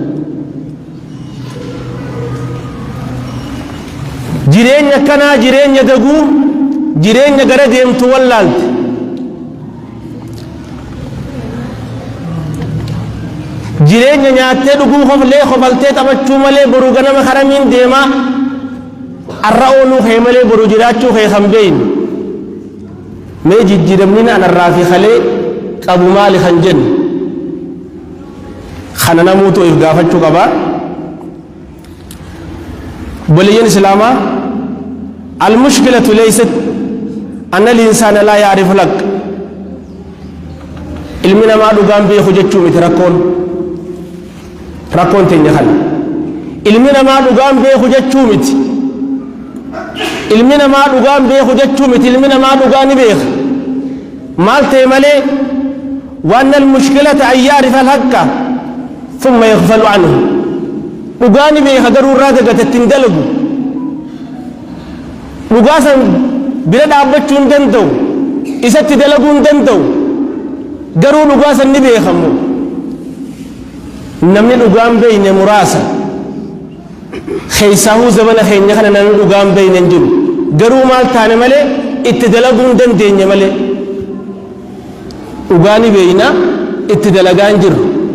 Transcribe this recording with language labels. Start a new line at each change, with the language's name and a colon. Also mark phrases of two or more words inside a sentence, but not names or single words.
Oromo: jireenya kanaa jireenya daguu jireenya gara deemtu wallaalte jireenya nyaattee dhuguu hoflee hofaltee taphachuu malee boruu ganama haramiin deemaa arra ooluu kee malee boruu jiraachuu kee kan beeyne mee jijjiiramni anarraa fi kalee qabu maali kan jenne kana namuutu if gaafachuu qabaa
Arabic: بلين إسلاما المشكلة ليست أن الإنسان لا يعرف لك
Oromo: ilmina maa dhugaan beeku jechuu miti rakkoon teenya kana ilmina maa dhugaan beeku jechuu miti ilmina maa dhugaan beeku jechuu miti ilmina maa dhugaa ni beeka maal ta'e malee
Arabic: وأن المشكلة أن يعرف الحق ثم يغفل عنه
Oromo: dhugaani beeka garuu irraa dagate hin dalagu dhugaasan bira dhaabbachuu hin danda'u isatti dalaguu hin danda'u garuu dhugaasan ni beekamu namni dhugaan beeyne muraasa keessaahuu zamana keenya kana namni dhugaan beeyne hin jiru garuu maal taane malee itti dalaguu hin dandeenye malee dhugaani beeyna itti dalagaa hin jiru